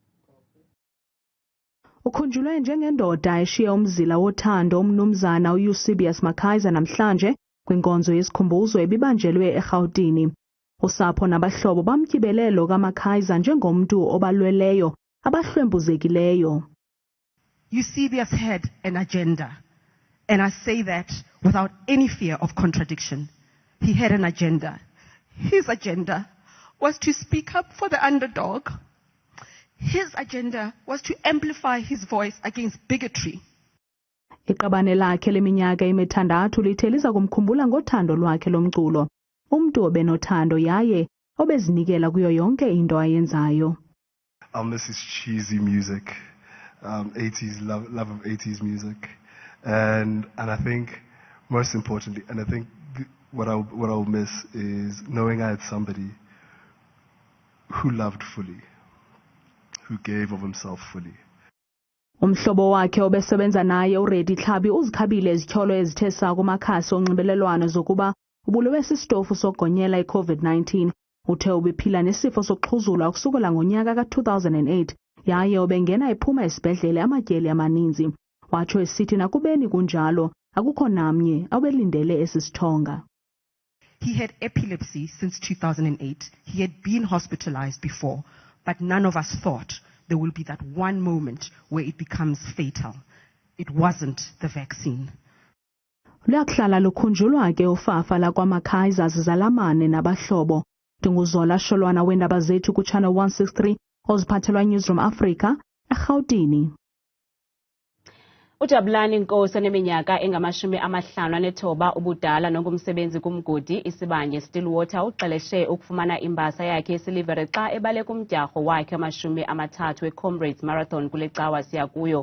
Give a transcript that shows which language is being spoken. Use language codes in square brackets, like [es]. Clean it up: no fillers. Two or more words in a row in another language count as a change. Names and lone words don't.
[xh] Ukhunjulwe njengendoda eshiya umzila wothando umnumzana uEsebius Mckaizer namhlanje kwinkonzo yesikhumbuzo ebibanjelwe eRhawutini. Usapho nabahlobo bamtyibelelo kaMckaizer njengomntu obalweleyo abahlwempuzekileyo. [en] Eusebius had an agenda, and I say that without any fear of contradiction. He had an agenda. His agenda was to speak up for the underdog. His agenda was to amplify his voice against bigotry. [xh] Iqabane lakhe leminyaka emithandathu lithe liza kumkhumbula ngothando lwakhe lomculo. Umntu obenothando yaye obezinikela kuyo yonke into ayenzayo. [en] I'll miss his cheesy music, 80s love of 80s music, and I think most importantly, and I think what I'll miss is knowing I had somebody who loved fully, who gave of himself fully. [xh] Umhlobo wakhe obesebenza naye uRedi Tlhabi uzikhabile izithyolo ezithe saa kumakhasi onxibelelwano zokuba ubulewe sisitofu sokugonyela iCovid-19. Uthe ubephila nesifo sokuxhuzula ukusukela ngonyaka ka-2008 yaye ubengena ephuma esibhedlele amatyeli amaninzi. Watsho esithi nakubeni kunjalo akukho namnye awubelindele esi sithonga. [en] He had epilepsy since 2008. He had been hospitalized before, but none of us thought there will be that one moment where it becomes fatal. It wasn't the vaccine. [xh] Luyakuhlala lukhunjulwa ke ufafa lakwa Mckaizer zizalamane nabahlobo. Ndinguzola Sholwana weendaba zethu ku Channel 163 oziphathelwa Newsroom Africa eGauteng. UJabulani inkosi eneminyaka engama-59 ubudala nongumsebenzi kumgodi isibanye Stillwater uqeleshe ukufumana imbasa yakhe yesilivere xa ebaleka umdyarho wakhe wama-30 we-Comrades Marathon kule cawa siya kuyo.